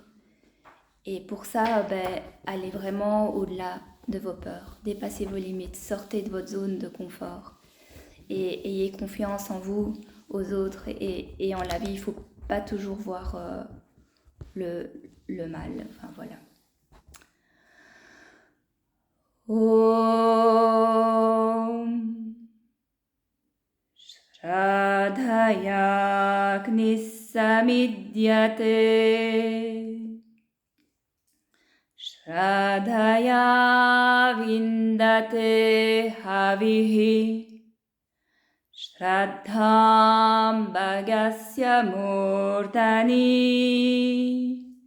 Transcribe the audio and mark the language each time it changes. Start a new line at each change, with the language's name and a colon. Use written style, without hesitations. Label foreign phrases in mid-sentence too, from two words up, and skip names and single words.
French: Et pour ça, allez vraiment au-delà de vos peurs, dépassez vos limites, sortez de votre zone de confort et ayez confiance en vous, aux autres et en la vie. Il ne faut pas toujours voir le mal. Enfin voilà.
Sanskrit: Om Shraddhaya Knissamidyate Shraddhaya Vindate Havihi Shraddham Bhagasya Murdani